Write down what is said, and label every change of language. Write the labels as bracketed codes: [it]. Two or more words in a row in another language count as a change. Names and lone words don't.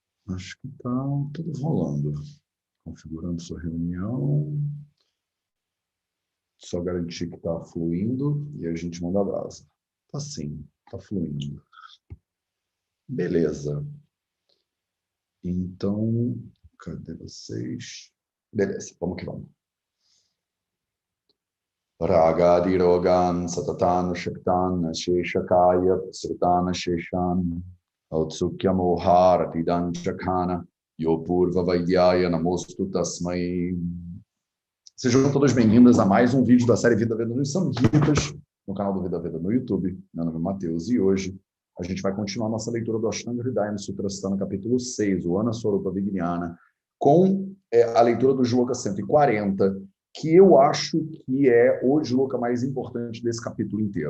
[pt] Acho que está tudo rolando. Configurando sua reunião. Só garantir que está fluindo e a gente manda brasa. Tá sim, está fluindo. Beleza. Então, cadê vocês? Beleza, vamos que vamos. [sa] Ragadirogan satatan shaktan sheshakaya sritana sheshan autsukya moharatidan chakhana yopurva vaidyaya namostu tasmai. [pt] Sejam todas bem-vindas a mais um vídeo da série Vida Veda nos Samhitas, no canal do Vida Veda no YouTube. Meu nome é Matheus e hoje a gente vai continuar nossa leitura do Ashtanga Hridaya no Sutrasthana, capítulo 6, o Anaswarupa Vijnana, com a leitura do Shloka 140, que eu acho que é o shloka mais importante desse capítulo inteiro.